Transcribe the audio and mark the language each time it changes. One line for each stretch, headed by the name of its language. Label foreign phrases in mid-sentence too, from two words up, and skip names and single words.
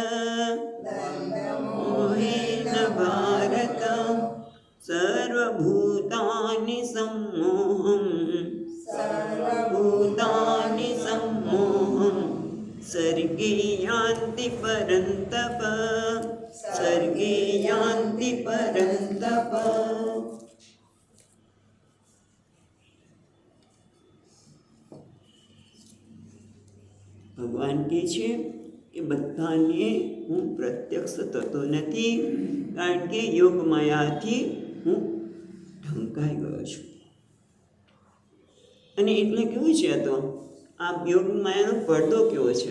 Sanskrit: मोहेन भारत सर्वभूतानि सम्मोहं सर्वभूतानि सम्मोहं सर्गे यान्ति परन्तप सर्गे यान्ति परन्तप।
Gujarati: ભગવાન કે છે કે બધાને હું પ્રત્યક્ષ થતો નથી, કારણ કે યોગ માયાથી હું ઢંકાઈ ગયો છું. અને એટલે કેવું છે તો આ યોગ માયાનો પડદો કેવો છે?